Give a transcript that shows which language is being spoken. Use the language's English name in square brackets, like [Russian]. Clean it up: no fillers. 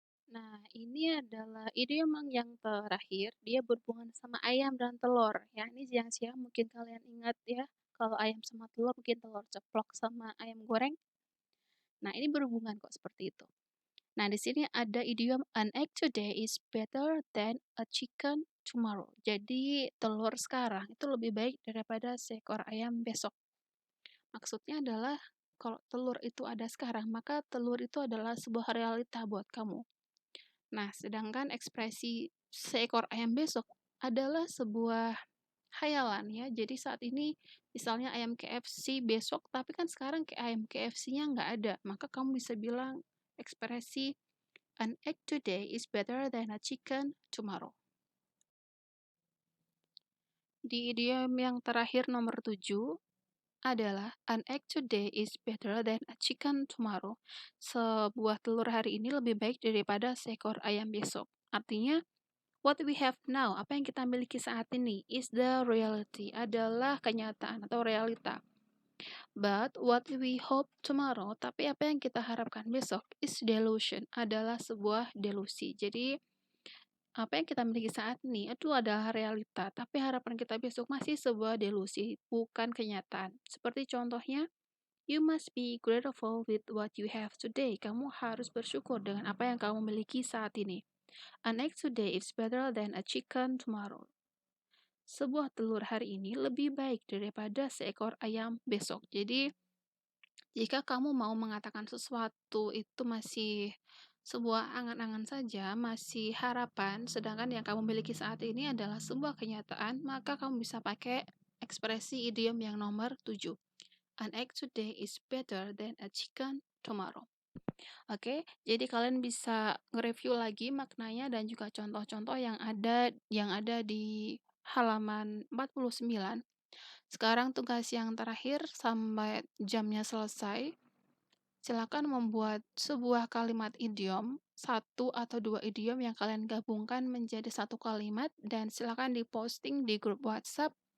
[Indonesian] Nah, ini adalah idiom yang terakhir, dia berhubungan sama ayam dan telur. Ya, ini siang-siang mungkin kalian ingat ya, kalau ayam sama telur mungkin telur ceplok sama ayam goreng. Nah, ini berhubungan kok seperti itu. Nah, di sini ada idiom [English] an egg today is better than a chicken tomorrow. [Indonesian] Jadi, telur sekarang itu lebih baik daripada seekor ayam besok. Maksudnya adalah kalau telur itu ada sekarang, maka telur itu adalah sebuah realita buat kamu. Nah, sedangkan ekspresi seekor ayam besok adalah sebuah hayalan ya. Jadi saat ini misalnya ayam KFC besok, tapi kan sekarang ayam KFC-nya nggak ada. Maka kamu bisa bilang ekspresi [English] an egg today is better than a chicken tomorrow. [Indonesian] Di idiom yang terakhir nomor 7 adalah [English] an egg today is better than a chicken tomorrow. [Indonesian] Sebuah telur hari ini lebih baik daripada seekor ayam besok. Artinya, [English] what we have now, [Indonesian] apa yang kita miliki saat ini, [English] is the reality, [Indonesian] adalah kenyataan atau realita. [English] But what we hope tomorrow, [Indonesian] tapi apa yang kita harapkan besok, [English] is delusion, [Indonesian] adalah sebuah delusi. Jadi, apa yang kita miliki saat ini itu adalah realita, tapi harapan kita besok masih sebuah delusi, bukan kenyataan. Seperti contohnya, [English] you must be grateful with what you have today. [Indonesian] Kamu harus bersyukur dengan apa yang kamu miliki saat ini. [English] An egg today is better than a chicken tomorrow. [Indonesian] Sebuah telur hari ini lebih baik daripada seekor ayam besok. Jadi, jika kamu mau mengatakan sesuatu itu masih sebuah angan-angan saja, masih harapan, sedangkan yang kamu miliki saat ini adalah sebuah kenyataan, maka kamu bisa pakai ekspresi idiom yang nomor 7. [English] An egg today is better than a chicken tomorrow. [Indonesian] Oke, jadi kalian bisa nge-review lagi maknanya dan juga contoh-contoh yang ada di halaman 49. Sekarang tugas yang terakhir sampai jamnya selesai. Silakan membuat sebuah kalimat idiom, satu atau dua idiom yang kalian gabungkan menjadi satu kalimat dan silakan diposting di grup WhatsApp.